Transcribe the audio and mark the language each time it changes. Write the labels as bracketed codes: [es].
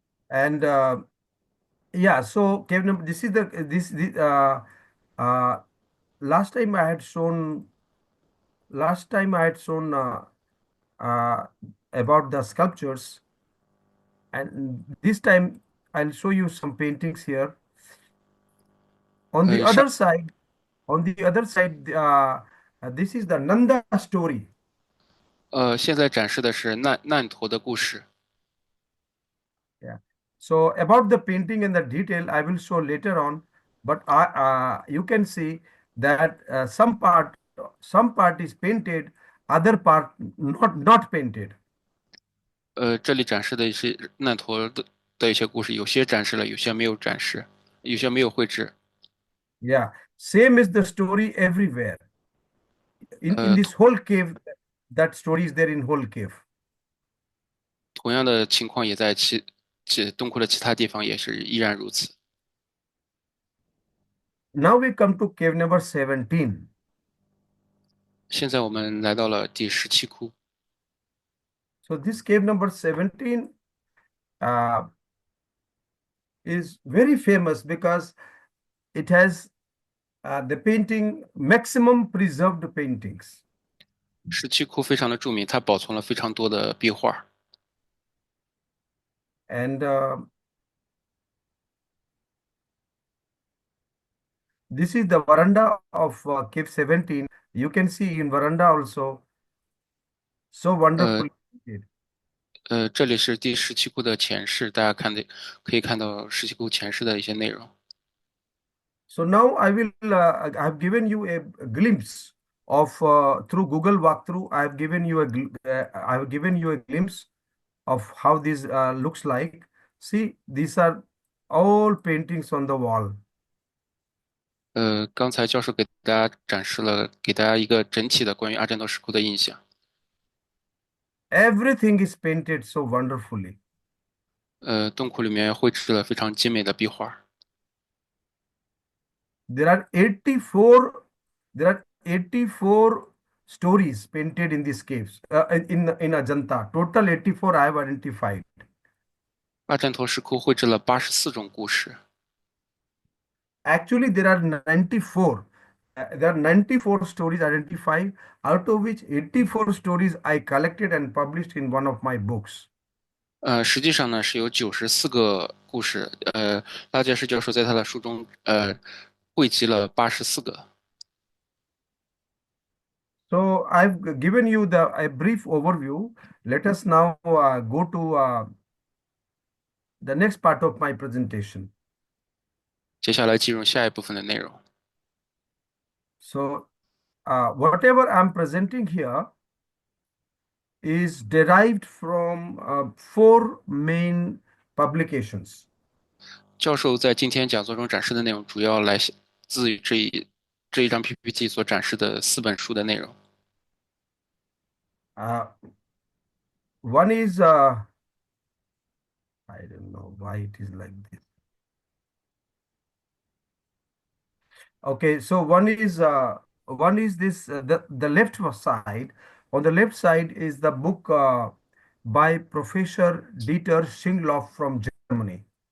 [en] And yeah, so cave number, this is this uh, last time I had shown uh, about the sculptures, and this time I'll show you some paintings here. On the [zh] 呃，上 [en] other side, on the other side, this is the Nanda story. [zh] 现在展示的是难陀的故事。 [en] Yeah. So about the painting and the detail, I will show later on. But you can see that some part is painted, other part not painted. [zh] 这里展示的是难陀的一些故事，有些展示了，有些没有展示，有些没有绘制。 [en] Yeah. Same is the story everywhere. In [zh] 同 [en] this whole cave, that story is there in whole cave. [zh] 同样的情况也在洞窟的其他地方也是依然如此。 [en] Now we come to cave number 17. [zh] 现在我们来到了第17窟。 [en] So this cave number 17 uh, is very famous because it has the painting maximum preserved paintings. [zh] 17窟非常的著名，它保存了非常多的壁画。 [en] And this is the veranda of cave 17. You can see in veranda also so 呃 wonderfully painted. [zh] 这里是第17窟的前世，大家可以看到17窟前世的一些内容。 [en] So now I have given you a glimpse of through Google walkthrough. I have given you a glimpse of how this looks like. See, these are all paintings on the wall. [zh] 刚才教授给大家展示了，给大家一个整体的关于阿占陀石窟的印象。 [en] Everything is painted so wonderfully. [zh] 洞窟里面绘制了非常精美的壁画。 [en] There are 84, there are 84 stories painted in these caves, in Ajanta. Total 84 I have identified. [zh] 阿占陀石窟绘制了84种故事。 [en] Actually, there are 94. There are 94 stories identified, out of which 84 stories I collected and published in one of my books. [zh] 实际上呢是有94个故事。拉杰什教授在他的书中汇集了84个。 [en] So I've given you a brief overview. Let us now go to the next part of my presentation. [zh] 接下来进入下一部分的内容。 [en] So whatever I'm presenting here is derived from four main publications. [zh] 教授在今天讲座中展示的内容主要自于这一张 PPT 所展示的4本书的内容。 [en] One is I don't know why it is like this. Okay, so one is this the left side. On the left side is the book by Professor Dieter Singh from Germany.